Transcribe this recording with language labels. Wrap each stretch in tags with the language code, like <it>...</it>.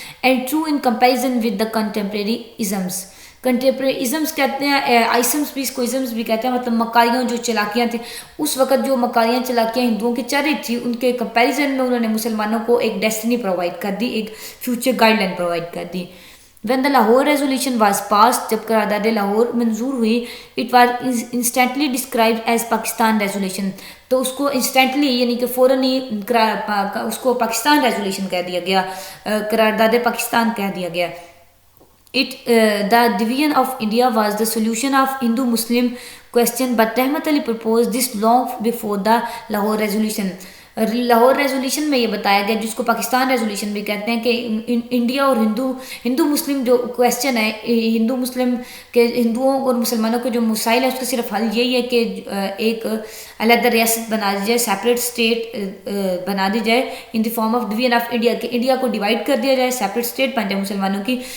<en>And true in comparison with the contemporary isms.</en> <ur>Contemporary ازمس کہتے ہیں، آئسمس بھی اس کو ازمس بھی کہتے ہیں، مطلب مکاریاں جو چلاکیاں تھیں اس وقت، جو مکاریاں چلاکیاں ہندوؤں کی چل رہی تھی، ان کے کمپیریزن میں انہوں نے مسلمانوں کو ایک ڈیسٹنی پرووائڈ کر دی، ایک فیوچر گائیڈ لائن پرووائڈ کر دی.</ur> <en>When the Lahore resolution was passed،</en> <ur>جب قرارداد لاہور منظور ہوئی،</ur> <en>it was instantly described as Pakistan resolution.</en> <ur>تو اس کو انسٹنٹلی یعنی کہ فوراً ہی اس کو پاکستان ریزولیشن کہہ دیا گیا، قرارداد پاکستان کہہ دیا گیا.</ur> <en>The division of India was the solution of Hindu-Muslim question, but Rahmat Ali proposed this long before the Lahore resolution.</en> <ur>Lahore resolution میں یہ بتایا گیا، جس کو پاکستان ریزولیشن بھی کہتے ہیں، کہ انڈیا اور ہندو مسلم جو کویسچن ہے، ہندو مسلم کے ہندوؤں اور مسلمانوں کے جو مسائل ہیں اس کا صرف حل یہی ہے کہ ایک علیحدہ ریاست بنا دی جائے، سیپریٹ اسٹیٹ بنا دی جائے</ur> <en>in the form of division of India,</en> <ur>کہ انڈیا کو ڈیوائڈ کر دیا جائے، سیپریٹ اسٹیٹ بن جائے مسلمانوں کی.</ur>